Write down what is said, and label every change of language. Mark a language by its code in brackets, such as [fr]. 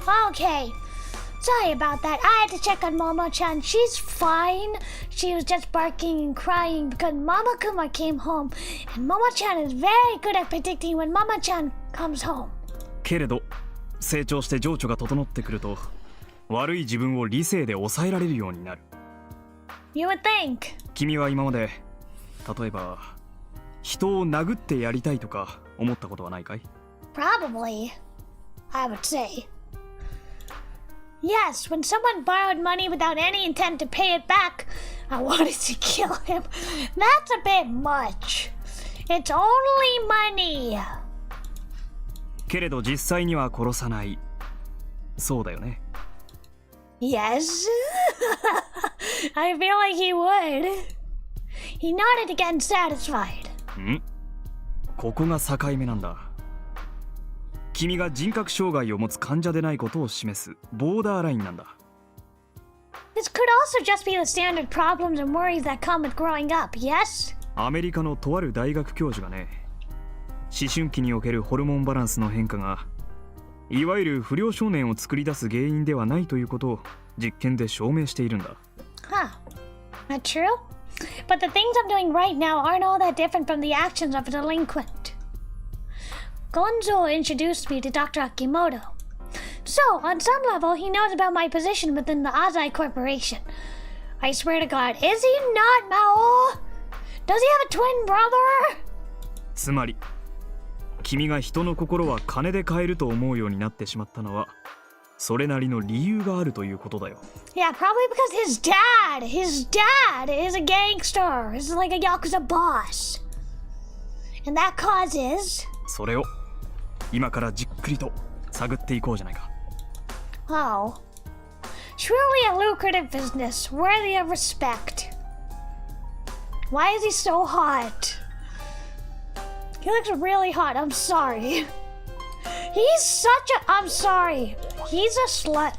[en] okay. Sorry about that. I had to check on Momo-chan. She's fine. She was just barking and crying because Mama Kuma came home. And Momo-chan is very good at predicting when Mama-chan comes home. [ja] けれど成長して情緒が整ってくると悪い自分を理性で抑えられるようになる。 [en] You would think. [ja] 君は今まで例えば人を殴ってやりたいとか思ったことはないかい？ [en] Probably, I would say. Yes, when someone borrowed money without any intent to pay it back, I wanted to kill him. That's a bit much. It's only money. [ja] けれど実際には殺さない。そうだよね。 [en] Yes. I feel like he would. He nodded again, satisfied. [ja] ん？ここが境目なんだ。君が人格障害を持つ患者でないことを示すボーダーラインなんだ。 [en] This could also just be the standard problems and worries that come with growing up, yes? [ja] アメリカのとある大学教授がね、思春期におけるホルモンバランスの変化がいわゆる不良少年を作り出す原因ではないということを実験で証明しているんだ。 [en] Huh. Not true? But the things I'm doing right now aren't all that different from the actions of a delinquent. Gonzo introduced me to Dr. Akimoto. So, on some level, he knows about my position within the Azai Corporation. I swear to God, is he not Maou? Does he have a twin brother? [ja] つまり君が人の心は金で買えると思うようになってしまったのはそれなりの理由があるということだよ。 [en] Yeah, probably because his dad is a gangster. He's like a Yakuza boss. And that causes... [ja] それを今からじっくりと探っていこうじゃないか。 [en] Oh. Truly a lucrative business, worthy of respect. Why is he so hot? He looks really hot, I'm sorry. He's such a... I'm sorry. He's a slut.